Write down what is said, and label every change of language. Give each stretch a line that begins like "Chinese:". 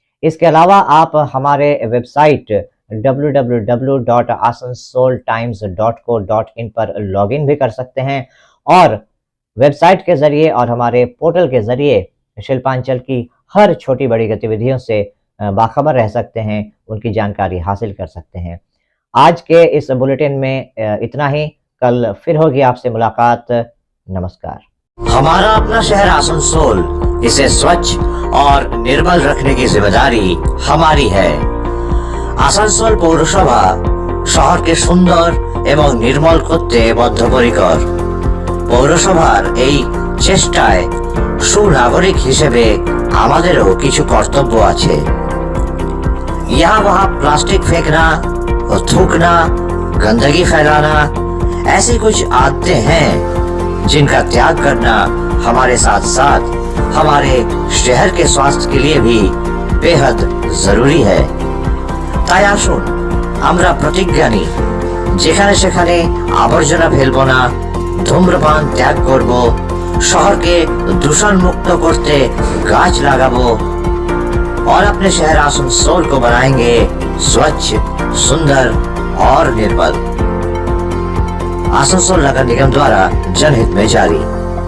Hindi: इसके अलावा आप हमारे वेबसाइट www.asansoltimes.co.in पर लॉगिन भी कर सकते हैं और वेबसाइट के जरिए और हमारे पोर्टल के जरिए शिल्पांचल की हर छोटी बड़ी गतिविधियों से बाखबर रह सकते हैं, उनकी जानकारी हासिल कर सकते हैं। आज के इस बुलेटिन में इतना ही। कल फिर होगी आपसे मुलाकात। नमस्कार। हमारा अपना शहर आसनसोल, इसे स्वच्छ और निर्मल रखने की जिम्मेदारी हमारी है।
Bangla: आसनसोल पौरसभा শহরকে সুন্দর এবং নির্মল করতে বদ্ধপরিকর। পৌরসভার এই চেষ্টায় সুনাগরিক হিসেবে আমাদেরও কিছু কর্তব্য আছে।
Hindi: यहाँ वहाँ प्लास्टिक फेंकना, थूकना, गंदगी फैलाना, ऐसी कुछ आदतें हैं जिनका त्याग करना हमारे साथ साथ हमारे शहर के स्वास्थ्य के लिए भी बेहद जरूरी है।
Bangla: তাই আসুন আমরা প্রতিজ্ঞা নিই, যেখানে সেখানে আবর্জনা ফেলবো না, ধূম্রপান ত্যাগ করব, শহরকে দূষণ মুক্ত করতে গাছ লাগাবো
Hindi: और अपने शहर आसनसोल को बनाएंगे स्वच्छ, सुंदर और निर्मल। आसनसोल नगर निगम द्वारा जनहित में जारी।